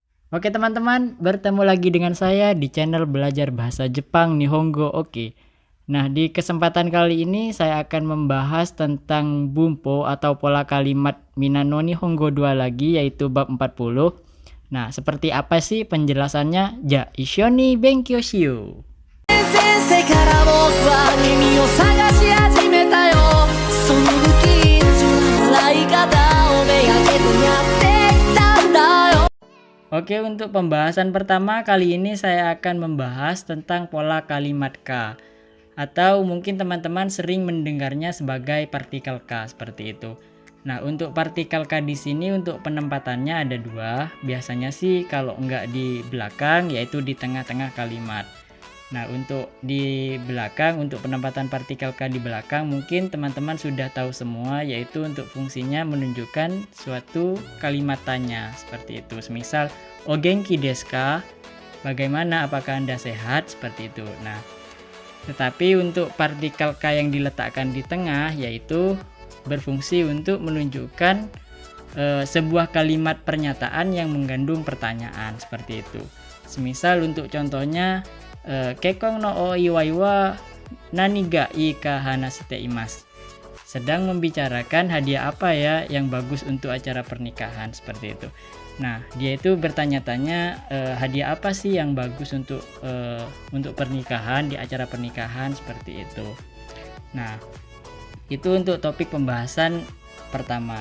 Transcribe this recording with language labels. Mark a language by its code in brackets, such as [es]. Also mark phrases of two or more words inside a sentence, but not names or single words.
[id] Oke teman-teman, bertemu lagi dengan saya di channel belajar bahasa Jepang Nihongo Oke. Nah, di kesempatan kali ini saya akan membahas tentang bunpo atau pola kalimat Minano Nihongo 2 lagi, yaitu bab 40. Nah, seperti apa sih penjelasannya? [ja] じゃ、一緒に勉強しよう. 前世から僕は君を探し始めたよその不謹慎な笑い方をめがけてやってきたんだよ [id] Oke, untuk pembahasan pertama kali ini saya akan membahas tentang pola kalimat K. Atau mungkin teman-teman sering mendengarnya sebagai partikel K seperti itu. Nah, untuk partikel K di sini untuk penempatannya ada dua. Biasanya sih kalau enggak di belakang yaitu di tengah-tengah kalimat. Nah, untuk di belakang, untuk penempatan partikel K di belakang mungkin teman-teman sudah tahu semua, yaitu untuk fungsinya menunjukkan suatu kalimat tanya seperti itu. Semisal [ja] お元気ですか? [id] Bagaimana, apakah Anda sehat? Seperti itu. Nah, tetapi untuk partikel K yang diletakkan di tengah yaitu berfungsi untuk menunjukkan sebuah kalimat pernyataan yang mengandung pertanyaan seperti itu. Semisal untuk contohnya [ja] 結婚のお祝いは何がいいか話しています. [id] Sedang membicarakan hadiah apa ya yang bagus untuk acara pernikahan seperti itu. Nah, dia itu bertanya-tanya hadiah apa sih yang bagus untuk pernikahan di acara pernikahan seperti itu. Nah, itu untuk topik pembahasan pertama.